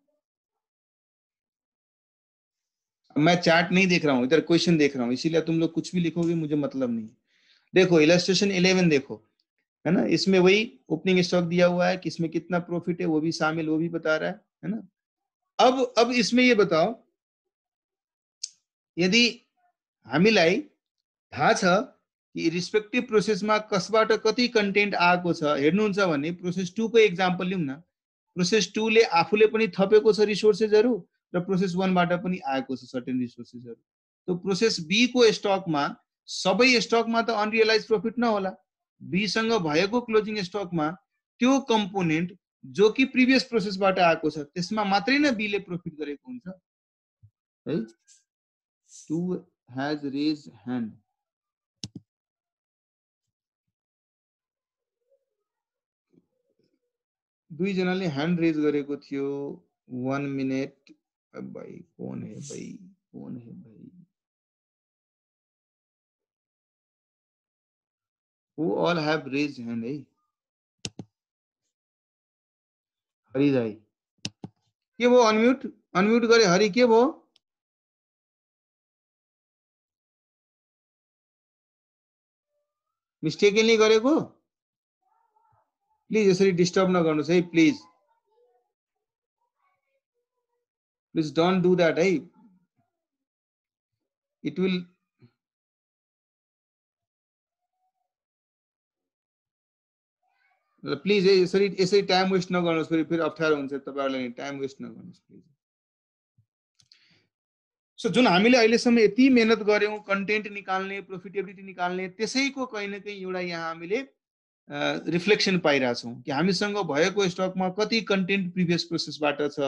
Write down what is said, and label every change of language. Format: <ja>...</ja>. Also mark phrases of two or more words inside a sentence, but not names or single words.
<hi>मैं चैट नहीं देख रहा हूँ, इधर क्वेश्चन देख रहा हूँ, इसीलिए तुम लोग कुछ भी लिखोगे मुझे मतलब नहीं। देखो इलस्ट्रेशन 11 देखो, है ना? इसमें वही</hi> <en>opening stock</en> <hi>दिया हुआ है कि इसमें कितना प्रॉफिट है वो भी शामिल, वो भी बता रहा है ना? अब इसमें ये बताओ,</hi> <ne>यदि हामीलाई थाहा छ कि रिस्पेक्टिभ प्रोसेसमा कसबाट कति कन्टेन्ट आएको छ हेर्नुहुन्छ भने प्रोसेस 2 को एक्जाम्पल लिउँ न। प्रोसेस 2 ले आफूले पनि थपेको छ रिसोर्सेसहरु र प्रोसेस 1 बाट पनि आएको छ सर्टेन रिसोर्सेसहरु। तो प्रोसेस बी को स्टकमा सबै स्टकमा त अनरियलाइज प्रॉफिट नहोला, बी सँग भएको क्लोजिङ स्टकमा त्यो कम्पोनेन्ट जो कि प्रिभियस प्रोसेसबाट आएको छ त्यसमा मात्रै न बी ले प्रॉफिट गरेको हुन्छ है।</ne> <en>2 has raised hand।</en> <ne>दुई जनाले</ne> <en>hand raise</en> <ne>गरेको थियो।</ne> <hi>1 मिनट भाई, कौन है भाई, कौन है भाई?</hi> <en>Who all have raised hand है?</en> <ne>हरि दाई के भो? अनम्यूट अनम्यूट गरे हरि, के भो? मिस्टेकली गरेको? प्लिज यसरी डिस्टर्ब नगर्नुस् है,</ne> <en>please please don't do that</en> <ne>है।</ne> <en>it will please</en> <ne>है, यसरी</ne> <en>time waste</en> <ne>नगर्नुस्, फेरि अप्ठ्यारो हुन्छ तपाईहरुलाई,</ne> <en>time waste</en> <ne>नगर्नुस् प्लिज। सो जुन हामीले अहिलेसम्म यति मेहनत गर्यौं कन्टेन्ट निकाल्ने, प्रोफिटेबिलिटी निकाल्ने, त्यसैको कहीं न कहीं एउटा यहाँ हामीले रिफ्लेक्सन पाइरा छौं कि हामीसँग भएको स्टकमा कति कन्टेन्ट प्रिभियस प्रोसेसबाट छ।</ne>